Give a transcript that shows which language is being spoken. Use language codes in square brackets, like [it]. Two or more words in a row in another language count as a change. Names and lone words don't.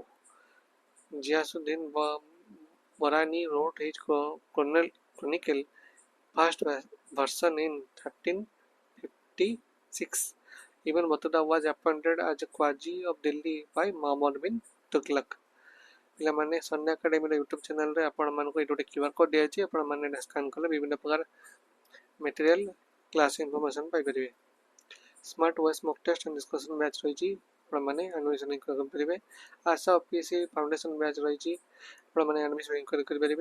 [en] Ghiyasuddin Barani wrote his chronicle first version in 1356. Ibn Battuta was appointed as a Qazi of Delhi by Muhammad bin Tughlaq. [or] ପିଲାମାନେ ସନ୍ଧ୍ୟା ଏକାଡେମୀର ୟୁଟ୍ୟୁବ୍ ଚ୍ୟାନେଲରେ ଆପଣମାନଙ୍କୁ ଏଇଠି ଗୋଟେ [en] QR code [or] ଦିଆଯାଇଛି, ଆପଣମାନେ ସ୍କାନ୍ କଲେ ବିଭିନ୍ନ ପ୍ରକାର [en] material class information [or] ପାଇପାରିବେ। [en] smart voice mock test and discussion batch [or] ରହିଛି, ଆପଣମାନେ ଆଡ଼ମିସନ୍ କରିପାରିବେ। ଆଶା [en] OPSC foundation batch [or] ରହିଛି, ଆପଣମାନେ [en] admission inquiry [or] କରିପାରିବେ।